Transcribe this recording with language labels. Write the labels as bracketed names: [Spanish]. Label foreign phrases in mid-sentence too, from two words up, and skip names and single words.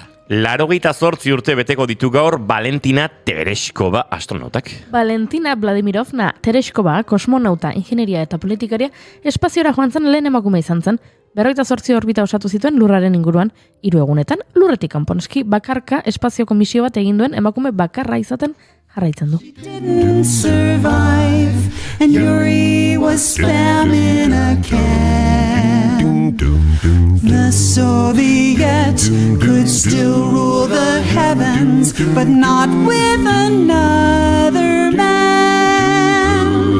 [Basque] 88 urte beteko ditu gaur Valentina Tereshkova astronautak. Valentina Vladimirovna Tereshkova, kosmonauta, ingenieria eta politikaria, espaziora joan zen lehen emakume izan zen. 48 orbita osatu zituen lurraren inguruan, 3 egunetan lurretik kanponoski bakarka espazioko misio bat egin duen emakume bakarra izaten jarraitzen du. [English] Didn't survive, and Yuri was spam in a can. The Soviets could still rule the heavens, but not with another man.